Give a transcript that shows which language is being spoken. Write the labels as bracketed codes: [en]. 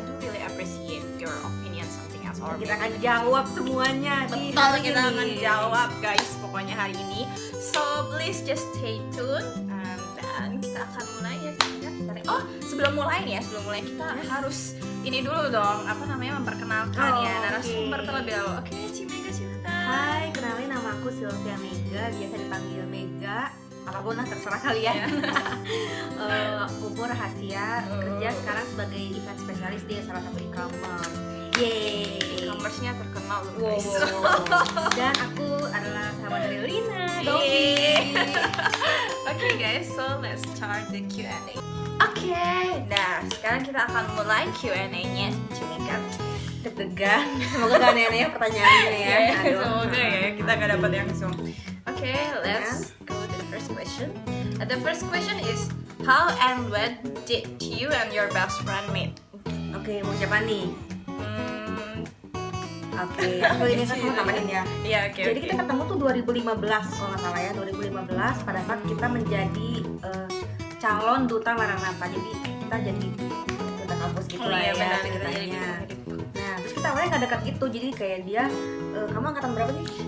[en] I do really appreciate your opinion something else. Or [id] Kita akan jawab semuanya di hari kita ini. akan jawab guys pokoknya hari ini. [en] So please just stay tuned. [id] Dan kita akan mulai ya. Oh, sebelum mulai kita harus ini dulu dong, apa namanya, memperkenalkan ya narasumber terlebih dahulu. Oke, Cik Mega silakan. Hai, kenalin nama aku Sylvia Mega, biasa dipanggil Mega. Apapun lah terserah kalian. Umur rahasia, kerja sekarang sebagai event spesialis di salah satu e-commerce. Yeay. E-commerce-nya terkenal loh Wow. [en] guys. [id] Dan aku adalah sahabat dari Lina. [en] Yeay. Oke guys, so let's start the Q&A. [id] Oke, nah sekarang kita akan mulai Q&A-nya. Cik Mega. Deg-degan. Semoga gak aneh-aneh pertanyaannya ya. Aduh. Semoga ya kita gak dapat yang zoom. [en] Oke, let's go to the first question. The first question is, how and when did you and your best friend meet? [id] Oke, mau siapa nih? Hmm, Oke, aku ini kan mau tambahin ya. Iya, oke. Jadi kita ketemu tuh 2015 kalau nggak salah ya, 2015 pada saat kita menjadi calon duta Maranatha. Jadi kita jadi duta kampus gitu lah ya benar, ceritanya. Nah, terus kita awalnya nggak dekat gitu, jadi kayak dia, kamu angkatan berapa nih?